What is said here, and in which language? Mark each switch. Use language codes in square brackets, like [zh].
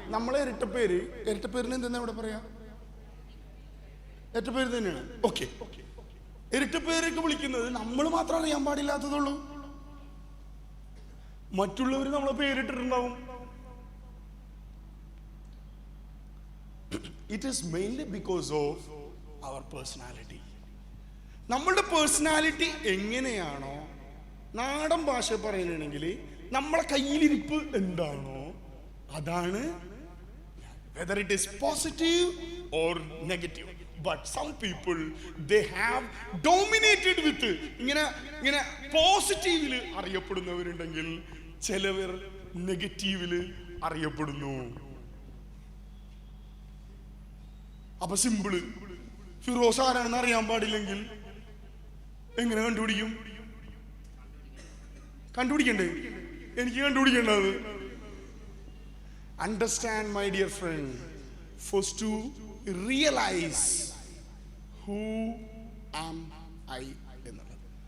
[ml] നമ്മളെ ഇരട്ടപ്പേരിന് എന്തെന്നാ ഇവിടെ പറയാ? ഇരട്ടപ്പേര് തന്നെയാണ്. ഓക്കെ, ഇരട്ടപ്പേരൊക്കെ വിളിക്കുന്നത് നമ്മൾ മാത്രം അറിയാൻ പാടില്ലാത്തതുള്ളൂ. മറ്റുള്ളവർ നമ്മളെ പേരിട്ടിട്ടുണ്ടാവും. [en] It is mainly because of our personality. [ml] നമ്മളുടെ പേഴ്സണാലിറ്റി എങ്ങനെയാണോ, നാടൻ ഭാഷ പറയുകയാണെങ്കിൽ നമ്മളെ കയ്യിലിരിപ്പ് എന്താണോ അതാണ്. [en] whether it is positive or negative. But some people, they have dominated with [ml] ഇങ്ങനെ പോസിറ്റീവില് അറിയപ്പെടുന്നവരുണ്ടെങ്കിൽ ചിലവർ നെഗറ്റീവില് അറിയപ്പെടുന്നു. അപ്പൊ സിമ്പിള്, ഫിറോസ് ആരാണെന്ന് അറിയാൻ പാടില്ലെങ്കിൽ എങ്ങനെ കണ്ടുപിടിക്കണ്ടേ? എനിക്ക് കണ്ടുപിടിക്കേണ്ടത്. [en] understand my dear friend, first to realise who am I [ml] എന്നുള്ളത്.